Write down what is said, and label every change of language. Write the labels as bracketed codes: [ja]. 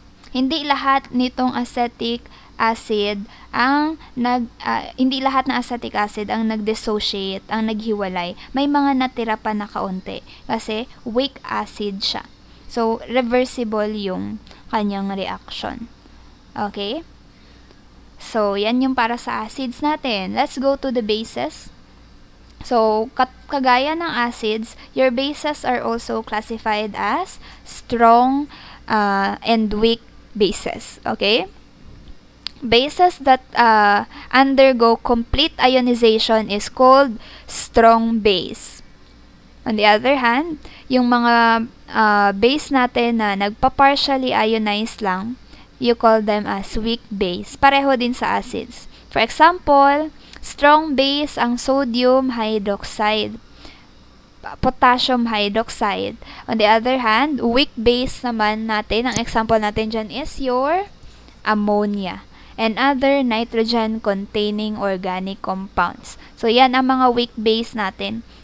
[tl] Hindi lahat nitong acetic acid ang hindi lahat ng acetic acid ang nag-dissociate, ang naghiwalay. May mga natira pa na kaunti kasi weak acid siya. So, reversible yung kanyang reaction. Okay? So, yan yung para sa acids natin. [en] Let's go to the bases. So, kagaya ng acids, your bases are also classified as strong and weak bases. Okay? Bases that undergo complete ionization is called strong base. On the other hand, [tl] yung mga base natin na nagpa-partially ionize lang, [en] you call them as weak base. [tl] Pareho din sa acids. [en] For example, strong base ang sodium hydroxide, potassium hydroxide. On the other hand, weak base [tl] naman natin, ang example natin dyan [en] is your ammonia and other nitrogen-containing organic compounds. [tl] So, yan ang mga weak base natin.